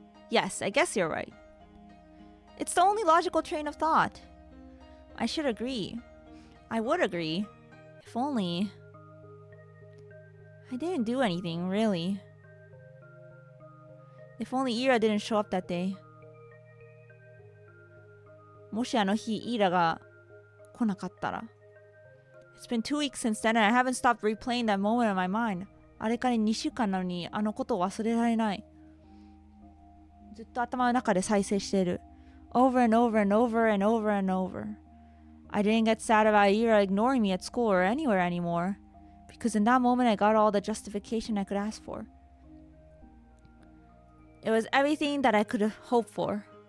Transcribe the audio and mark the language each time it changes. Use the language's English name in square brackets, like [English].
[English] Yes, I guess you're right. It's the only logical train of thought. I should agree. I would agree. If only... I didn't do anything, really. If only Ira didn't show up that day. [Japanese] もしあの日、イラが来なかったら。 [English] It's been 2 weeks since then and I haven't stopped replaying that moment in my mind. [Japanese] あれから2週間なのにあのことを忘れられない。ずっと頭の中で再生している。 [English] Over and over and over and over and over. I didn't get sad about Ira ignoring me at school or anywhere anymore. Because in that moment I got all the justification I could ask for. It was everything that I could have hoped for.